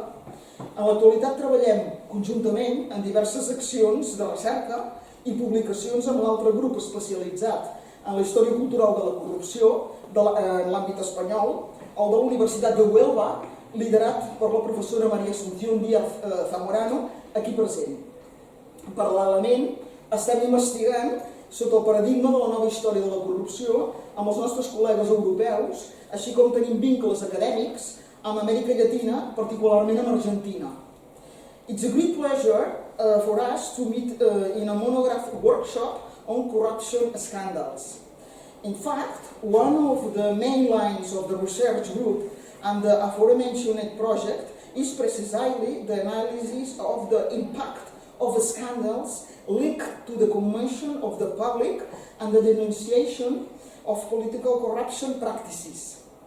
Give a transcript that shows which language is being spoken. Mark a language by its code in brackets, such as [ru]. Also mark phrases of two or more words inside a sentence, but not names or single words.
[ca] En l'actualitat treballem conjuntament en diverses accions de recerca i publicacions amb l'altre grup especialitzat en la història cultural de la corrupció en l'àmbit espanyol, el de la Universitat de Huelva, liderat per la professora María Asunción Díaz Zamorano, aquí present. Paral·lelament, estem investigant sota el paradigma de la nova història de la corrupció amb els nostres col·legues europeus, així com tenim vincles acadèmics amb Amèrica Llatina, particularment amb Argentina. [en] It's a great pleasure for us to meet in a monograph workshop on corruption scandals. In fact, one of the main lines of the research group and the aforementioned project is precisely the analysis of the impact of scandals linked to the consumption of the public and the denunciation of political corruption practices.